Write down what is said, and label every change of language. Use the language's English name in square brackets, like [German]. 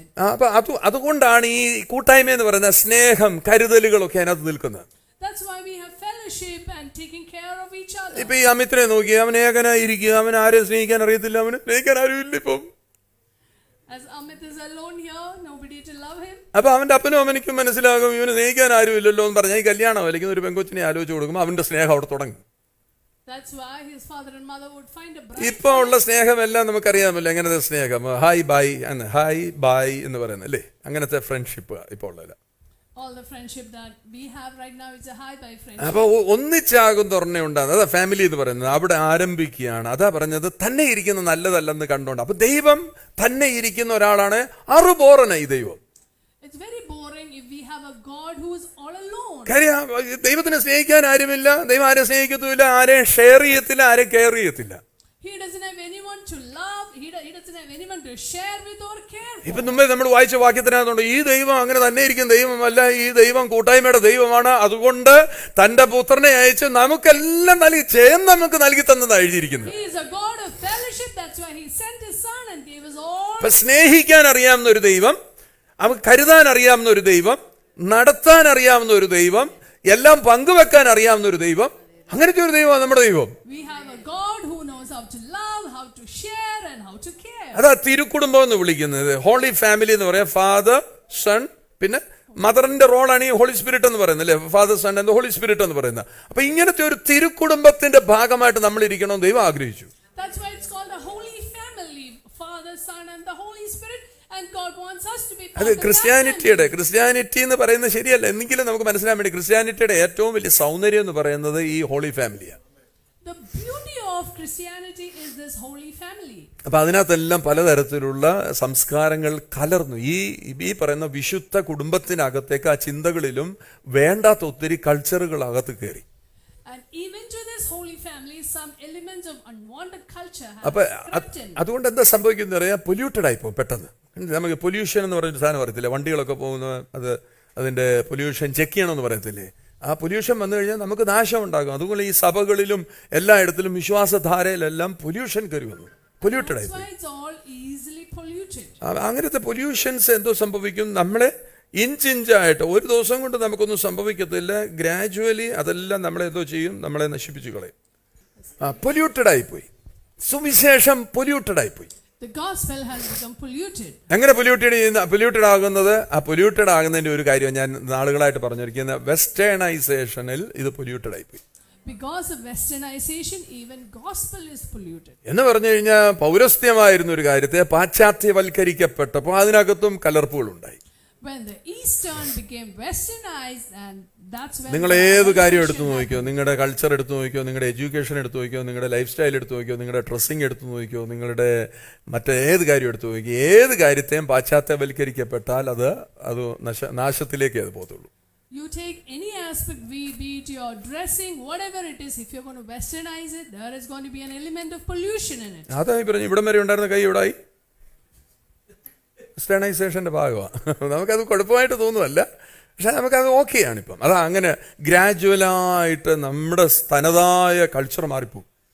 [Malayalam] അപ്പൊ അതുകൊണ്ടാണ് ഈ കൂട്ടായ്മ എന്ന് പറയുന്ന സ്നേഹം, കരുതലുകളൊക്കെ അതിനകത്ത് നിൽക്കുന്നത്. [English] That's why we have fellowship and taking care of each other. [Malayalam] ഇപ്പൊ ഈ അമിത്രെ നോക്കി, അവൻ ഏകനായിരിക്കുക, അവൻ ആരെയും സ്നേഹിക്കാൻ അറിയത്തില്ല, അവന് സ്നേഹിക്കാൻ ആരുമില്ല ഇപ്പം. [English] As Amit is alone here, nobody to love him. [Malayalam] അപ്പൊ അവന്റെ അപ്പനും അമ്മനിക്കും മനസ്സിലാകും ഇവന് സ്നേഹിക്കാൻ ആരുമില്ലല്ലോ എന്ന് പറഞ്ഞാൽ ഈ കല്യാണം അല്ലെങ്കിൽ ഒരു പെങ്കൊച്ചിനെ ആലോചിച്ച് കൊടുക്കുമ്പോൾ അവന്റെ സ്നേഹം അവിടെ തുടങ്ങും. [English] That's why his father and mother would find a bride. [Malayalam] ഇപ്പൊ ഉള്ള സ്നേഹമെല്ലാം നമുക്കറിയാമല്ലോ, എങ്ങനത്തെ സ്നേഹം, ഹായ് ബൈ എന്ന് പറയുന്നത്, അല്ലേ? അങ്ങനത്തെ ഫ്രണ്ട്ഷിപ്പ് ഇപ്പൊ ഉള്ളത്. [English] All the friendship that we have right now is a hi bye friendship. [Malayalam] അപ്പൊ ഒന്നിച്ചാകും തുറന്നെ ഉണ്ടാകുന്നത്. അതാ ഫാമിലി എന്ന് പറയുന്നത്. അവിടെ ആരംഭിക്കുകയാണ്. അതാ പറഞ്ഞത് തന്നെ ഇരിക്കുന്ന നല്ലതല്ലെന്ന് കണ്ടോണ്ട്. അപ്പൊ ദൈവം തന്നെ ഇരിക്കുന്ന ഒരാളാണ്. അറുബോറനായി ദൈവം. [English] It's very boring if we have a God who is all alone. [Malayalam] കാര്യം ദൈവത്തിനെ സ്നേഹിക്കാൻ ആരുമില്ല, ദൈവം ആരെ സ്നേഹിക്കത്തുമില്ല, ആരെയും ഷെയർ ചെയ്യത്തില്ല, ആരെയും കെയർ ചെയ്യത്തില്ല. [English] He doesn't have anyone to love, he doesn't have anyone to share with or care for. [Malayalam] ഇപ്പൊ മുമ്പേ നമ്മൾ വായിച്ച വാക്യത്തിനകത്തുണ്ട്, ഈ ദൈവം അങ്ങനെ തന്നെ ഇരിക്കുന്ന ദൈവമല്ല, ഈ ദൈവം കൂട്ടായ്മയുടെ ദൈവമാണ്. അതുകൊണ്ട് തന്റെ പുത്രനെ അയച്ച് നമുക്കെല്ലാം നമുക്ക് നൽകി തന്നതാണ് എഴുതിയിരിക്കുന്നത്. [English] He is a God of fellowship, that's why he sent his son and gave us all. [Malayalam] അപ്പൊ സ്നേഹിക്കാൻ അറിയാവുന്ന ഒരു ദൈവം, അവൻ കരുതാൻ അറിയാവുന്ന ഒരു ദൈവം, നടത്താൻ അറിയാവുന്ന ഒരു ദൈവം, എല്ലാം പങ്കുവെക്കാൻ അറിയാവുന്ന ഒരു ദൈവം, അങ്ങനത്തെ ഒരു ദൈവമാണ് നമ്മുടെ ദൈവം. [English] We have a God who knows how to love, how to share and how to care. [Malayalam] അതാ തിരുക്കുടുംബം എന്ന് വിളിക്കുന്നത്. ഹോളി ഫാമിലി എന്ന് പറയാം. ഫാദർ, സൺ, പിന്നെ മദറിന്റെ റോളാണ് ഈ ഹോളി സ്പിരിറ്റ് എന്ന് പറയുന്നത്, അല്ലേ? Father, sun and holy spirit എന്ന് പറയുന്നത്. അപ്പൊ ഇങ്ങനത്തെ ഒരു തിരുക്കുടുംബത്തിന്റെ ഭാഗമായിട്ട് നമ്മൾ ഇരിക്കണം ദൈവം ആഗ്രഹിച്ചു. [English] That's why it's called a holy family, Father, Son and the Holy Spirit, and God wants us to be part [Malayalam] അത് [English] of that family. [Malayalam] ക്രിസ്ത്യാനിറ്റി എന്ന് പറയുന്നത് ശരിയല്ല, എന്നെങ്കിലും നമുക്ക് മനസ്സിലാൻ വേണ്ടി ക്രിസ്ത്യാനിറ്റിയുടെ ഏറ്റവും വലിയ സൗന്ദര്യം എന്ന് പറയുന്നത് ഈ ഹോളി ഫാമിലിയാണ്. [English] The beauty of Christianity is this holy family. [Malayalam] അപ്പൊ അതിനകത്തെല്ലാം പലതരത്തിലുള്ള സംസ്കാരങ്ങൾ കലർന്നു. ഈ പറയുന്ന വിശുദ്ധ കുടുംബത്തിനകത്തേക്ക് ആ ചിന്തകളിലും വേണ്ടാത്ത ഒത്തിരി കൾച്ചറുകൾ അകത്ത് കയറി. [English] And even to this holy family, some elements of unwanted culture have [Malayalam] അപ്പൊ [English] crept in. [Malayalam] അതുകൊണ്ട് എന്താ സംഭവിക്കുന്നത് അറിയാം? പൊല്യൂട്ടഡ് ആയി പോകും പെട്ടെന്ന്. നമുക്ക് പൊല്യൂഷൻ എന്ന് പറഞ്ഞൊരു സാധനം അറിയത്തില്ല. വണ്ടികളൊക്കെ പോകുന്ന അതിന്റെ പൊല്യൂഷൻ ചെക്ക് ചെയ്യണമെന്ന് പറയത്തില്ലേ? ആ പൊല്യൂഷൻ വന്നു കഴിഞ്ഞാൽ നമുക്ക് നാശം ഉണ്ടാകും. അതുപോലെ ഈ സഭകളിലും എല്ലായിടത്തിലും വിശ്വാസധാരയിലെല്ലാം പൊല്യൂഷൻ കയറി വന്നു, പൊല്യൂട്ടഡ് ആയി. [English] That's why it's all easily polluted. [Malayalam] അങ്ങനത്തെ പൊല്യൂഷൻസ് എന്തോ സംഭവിക്കും, നമ്മളെ ഇഞ്ചിഞ്ചായിട്ട് ഒരു ദിവസം കൊണ്ട് നമുക്കൊന്നും സംഭവിക്കത്തില്ല. ഗ്രാജുവലി അതെല്ലാം നമ്മളെ എന്തോ ചെയ്യും, നമ്മളെ നശിപ്പിച്ചു കളയും. പൊല്യൂട്ടഡ് ആയിപ്പോയി. സുവിശേഷം പൊല്യൂട്ടഡ് ആയിപ്പോയി. [English] The gospel has become polluted. [Malayalam] എങ്ങനെ പൊല്യൂട്ടഡ് ആകുന്നത്? ആ പൊല്യൂട്ടഡ് ആകുന്നതിന്റെ ഒരു കാര്യം ഞാൻ നാളുകളായിട്ട് പറഞ്ഞിരിക്കുന്ന വെസ്റ്റേണൈസേഷനിൽ ഇത് പൊല്യൂട്ടഡ് ആയിപ്പോയി. [English] Because of westernization, even gospel is polluted. [Malayalam] എന്ന് പറഞ്ഞു കഴിഞ്ഞാൽ പൗരസ്ത്യമായിരുന്ന ഒരു കാര്യത്തെ പാശ്ചാത്യവൽക്കരിക്കപ്പെട്ടപ്പോൾ അതിനകത്തും കലർപ്പുകൾ ഉണ്ടായി. [English] When the Eastern became westernized, and that's when [Malayalam] നിങ്ങൾ ഏത് കാര്യം എടുത്തു നോക്കിയോ, നിങ്ങളുടെ കൾച്ചർ എടുത്തു നോക്കിയോ, നിങ്ങളുടെ എഡ്യൂക്കേഷൻ എടുത്തു നോക്കിയോ, നിങ്ങളുടെ ലൈഫ് സ്റ്റൈൽ എടുത്തു നോക്കിയോ, നിങ്ങളുടെ ഡ്രസ്സിങ് എടുത്തു നോക്കിയോ, നിങ്ങളുടെ മറ്റേത് കാര്യം എടുത്തു നോക്കിയോ, ഏത് കാര്യത്തെയും പാശ്ചാത്യവൽക്കരിക്കപ്പെട്ടാൽ അത് നാശത്തിലേക്കേ അത് പോകത്തുള്ളൂ. [English] You take any aspect, be it your dressing, whatever it is, if you're going to westernize it, there is going to be an element of pollution in it. [Malayalam] അതായി പറഞ്ഞു, ഇവിടം വരെ ഉണ്ടായിരുന്ന കൈ ഇവിടായി വെസ്റ്റേണൈസേഷന്റെ ഭാഗമാണ്. നമുക്കത് കുഴപ്പമായിട്ട് തോന്നുമല്ല, പക്ഷെ നമുക്കത് ഓക്കെയാണ്. ഇപ്പം അതാ അങ്ങനെ ഗ്രാജുവലായിട്ട് നമ്മുടെ തനതായ കൾച്ചർ മാറിപ്പോകും.